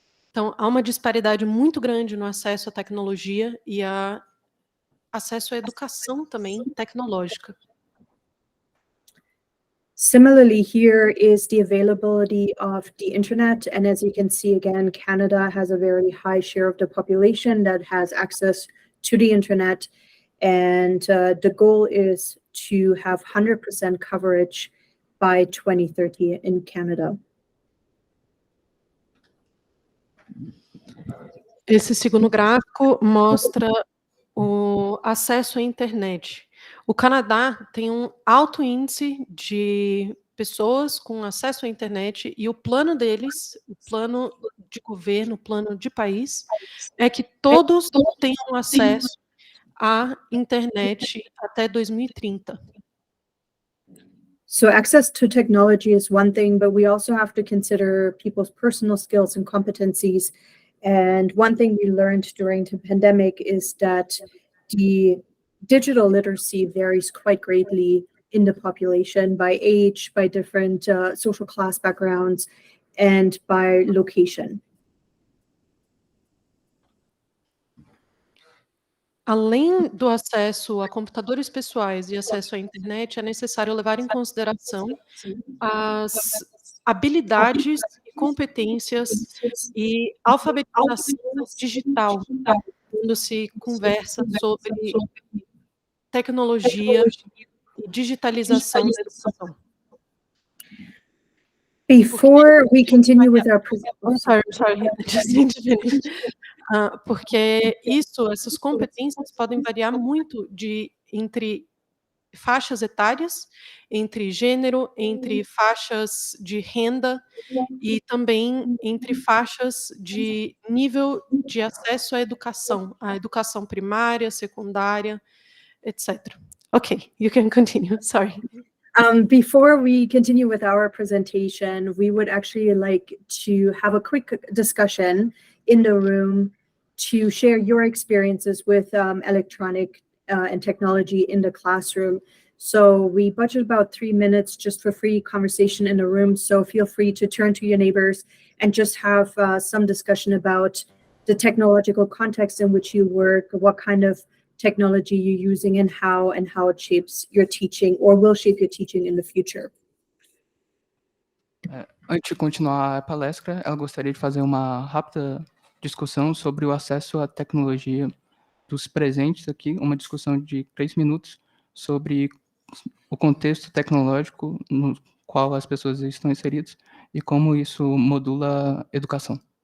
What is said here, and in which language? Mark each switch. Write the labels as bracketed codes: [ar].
[pt] Então, há uma disparidade muito grande no acesso à tecnologia e acesso à educação também tecnológica. [en] Similarly, here is the availability of the internet. And as you can see, again, Canada has a very high share of the population that has access to the internet. And the goal is to have 100% coverage by 2030 in Canada. [pt] Esse segundo gráfico mostra o acesso à internet. O Canadá tem um alto índice de pessoas com acesso à internet e o plano deles, o plano de governo, o plano de país, é que todos tenham acesso à internet até 2030. [en] So access to technology is one thing, but we also have to consider people's personal skills and competencies. And one thing we learned during the pandemic is that the digital literacy varies quite greatly in the population by age, by different social class backgrounds, and by location. [pt] Além do acesso a computadores pessoais e acesso à internet, é necessário levar em consideração as habilidades, competências e alfabetização digital, quando se conversa sobre tecnologia e digitalização da educação. [en] Before we continue with our Sorry, just need to finish. [pt] Porque essas competências podem variar muito entre faixas etárias, entre gênero, entre faixas de renda e também entre faixas de nível de acesso à educação primária, secundária, etc. [en] Okay, you can continue. Sorry. Before we continue with our presentation, we would actually like to have a quick discussion in the room to share your experiences with electronic and technology in the classroom. So we budget about 3 minutes just for free conversation in the room. So feel free to turn to your neighbors and just have some discussion about the technological context in which you work, what kind of technology you're using and how it shapes your teaching or will shape your teaching in the future. [pt] Antes de continuar a palestra, ela gostaria de fazer uma rápida discussão sobre o acesso à tecnologia dos presentes aqui, uma discussão de 3 minutos sobre o contexto tecnológico no qual as pessoas estão inseridas e como isso modula a educação.